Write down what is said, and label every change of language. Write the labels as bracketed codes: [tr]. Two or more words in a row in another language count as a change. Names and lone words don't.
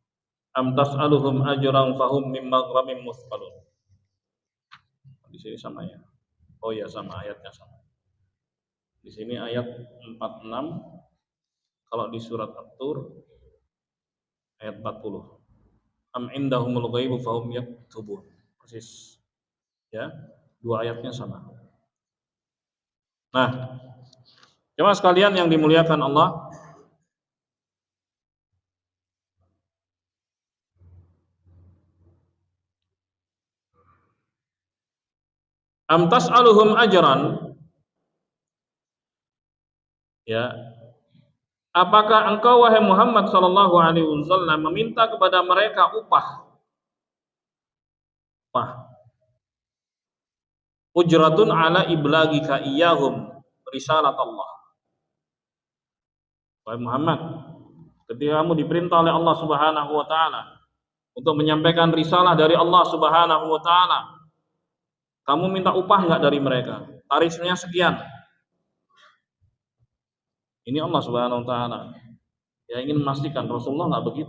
[ar] أم تسألهم أجرا فهم من مغرم مثقلون. [id] Di sini sama ya. Oh ya, sama ayatnya sama. Di sini ayat 46, kalau di surat At-Tur ayat 40. [ar] أم عندهم الغيب فهم يكتبون. [id] Persis. Ya, dua ayatnya sama. Nah, jemaah sekalian yang dimuliakan Allah, [ar] أم تسألهم أجرا, [id] ya, apakah engkau wahai Muhammad [ar] صلى الله عليه وسلم [id] meminta kepada mereka upah? [ar] أجرة على إبلاغك إياهم رسالة الله. [id] Wahai Muhammad, ketika kamu diperintah oleh Allah [ar] سبحانه وتعالى [id] untuk menyampaikan risalah dari Allah [ar] سبحانه وتعالى, [id] kamu minta upah enggak dari mereka? Tarifnya sekian. Ini Allah [ar] سبحانه وتعالى [id] yang ingin memastikan, Rasulullah enggak begitu.